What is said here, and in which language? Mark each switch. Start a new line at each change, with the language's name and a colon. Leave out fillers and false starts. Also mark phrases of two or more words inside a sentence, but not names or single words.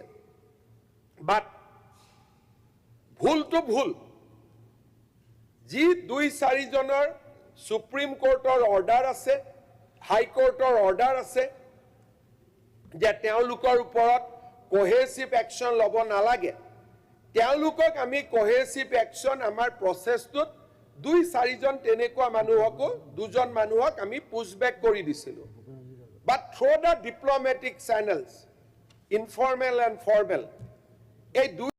Assamese: But ভুল তো ভুল, যি 2-4 জনৰ
English: Supreme Court order
Assamese: আছে,
English: High Court order
Assamese: আছে যে তেওঁলোকৰ ওপৰত
English: coercive action
Assamese: ল'ব নালাগে, তেওঁলোকক আমি
English: coercive action
Assamese: আমাৰ প্ৰসেসটোত 2-4 জন তেনেকুৱা মানুহকো 2জন মানুহক আমি পুশবেক কৰি দিছিলো।
English: but through the diplomatic channels, informal and formal,
Assamese: এই দুই